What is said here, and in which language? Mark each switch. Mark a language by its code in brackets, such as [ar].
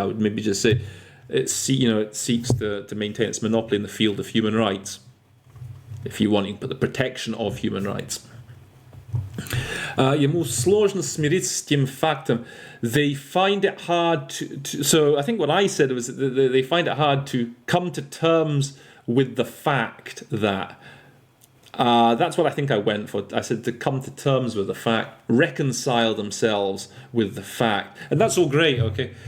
[en] I would maybe just say it seeks to maintain its monopoly in the field of human rights. If you want, you can put the protection of human rights. [ru] Ему сложно смириться с тем фактом. [en] They find it hard to. So I think what I said was that they find it hard to come to terms with the fact that. That's what I think I went for. I said to come to terms with the fact, reconcile themselves with the fact, and that's all great, okay.